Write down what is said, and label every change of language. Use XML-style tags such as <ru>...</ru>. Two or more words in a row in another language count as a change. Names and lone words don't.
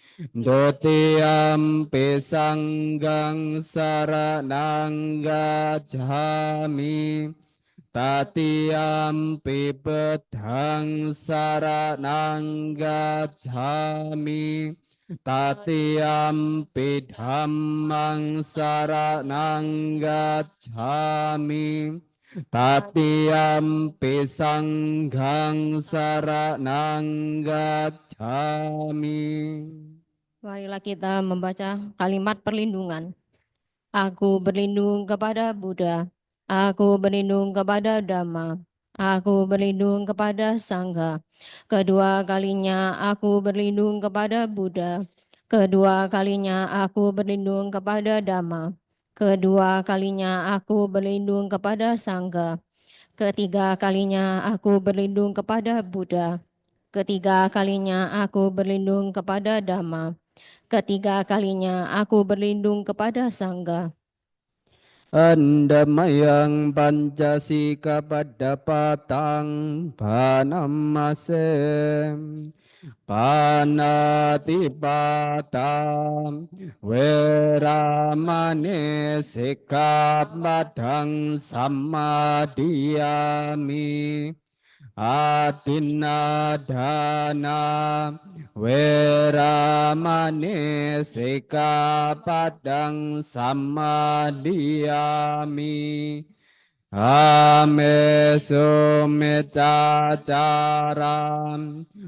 <pi>Dutiyampi Sanghang Saranang Gacchami Tatiyampi Buddhang Saranang Gacchami Tatiyampi Dhammang Saranang Gacchami Tatiyampi Sanghang Saranang Gacchami.</pi> <id>Marilah kita membaca kalimat perlindungan. Aku berlindung kepada Buddha. Aku berlindung kepada Dhamma. Aku berlindung kepada Sangha. Kedua kalinya aku berlindung kepada Buddha. Kedua kalinya aku berlindung kepada Dhamma. Kedua kalinya aku berlindung kepada Sangha. Ketiga kalinya aku berlindung kepada Buddha. Ketiga kalinya aku berlindung kepada Dhamma. Ketiga kalinya aku berlindung kepada Sangha.</id> <pi>Andamayang Pancasika Padapatang Panamasem Panatipatam Weramane Sikkhapadang Sammadiyami Adinadana Weramane Sikkhapadang Sammadiyami Amesu Micacaram</pi>